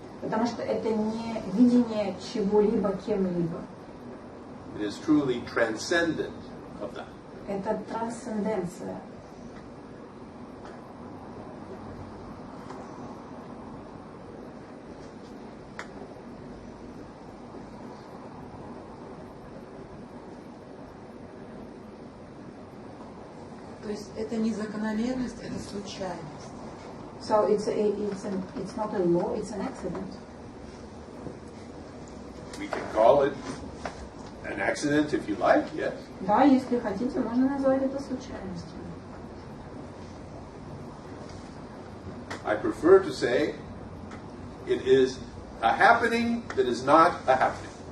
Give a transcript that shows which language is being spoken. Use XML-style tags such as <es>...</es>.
<ru>Потому что это не видение чего-либо кем-либо.</ru> <en>It is truly transcendent of that.</en> <ru>Это трансценденция. То есть это не закономерность, это случайность.</ru> <en>So it's not a law, it's an accident. We can call it an accident if you like, yes.</en> <ru>Да, если хотите, можно назвать это случайностью.</ru> <en>I prefer to say it is a happening that is not a happening.</en>